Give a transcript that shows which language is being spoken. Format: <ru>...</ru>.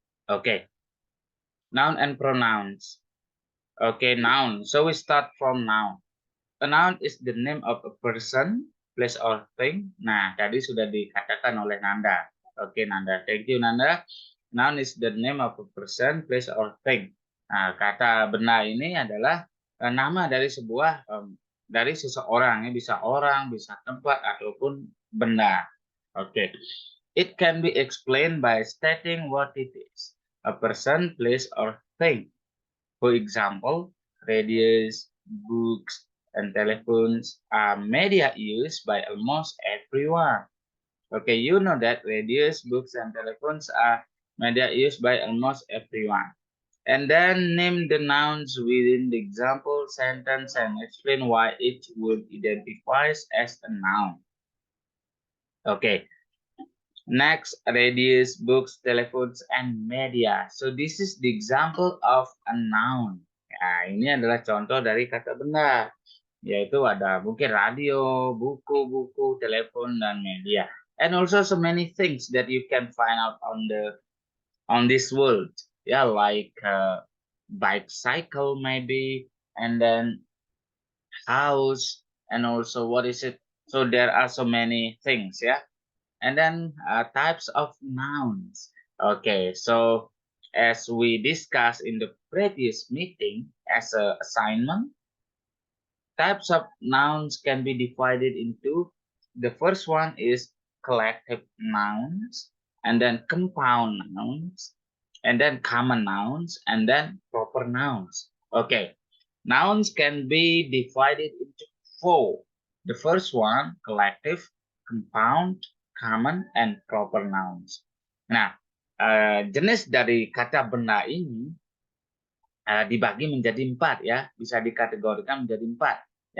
<en>Okay, noun and pronouns. Okay, noun. So we start from noun. A noun is the name of a person, place, or thing.</en> <id>Nah, tadi sudah dikatakan oleh Nanda. Oke, Nanda.</id> <en>Thank you,</en> <id>Nanda.</id> <en>Noun is the name of a person, place, or thing.</en> <id>Nah, kata benda ini adalah nama dari sebuah dari seseorang. Ya. Bisa orang, bisa tempat, ataupun benda. Oke.</id> <en>It can be explained by stating what it is. A person, place, or thing. For example, radios, books, and telephones are media used by almost everyone. Okay, you know that radios, books, and telephones are media used by almost everyone. And then name the nouns within the example sentence and explain why each word identifies as a noun. Okay. Next, radios, books, telephones, and media. So this is the example of a noun.</en> <id>Nah, ini adalah contoh dari kata benda, yaitu ada mungkin radio, buku, telepon, dan media.</id> <en>And also so many things that you can find out on this world, yeah, like bicycle maybe, and then house, and also what is it? So there are so many things, yeah. And then types of nouns. Okay, so as we discussed in the previous meeting as an assignment, types of nouns can be divided into, the first one is collective nouns, and then compound nouns, and then common nouns, and then proper nouns. Okay, nouns can be divided into four. The first one, collective, compound, common, and proper nouns.</en> <id>Nah, jenis dari kata benda ini dibagi menjadi 4 ya, bisa dikategorikan menjadi 4.</id>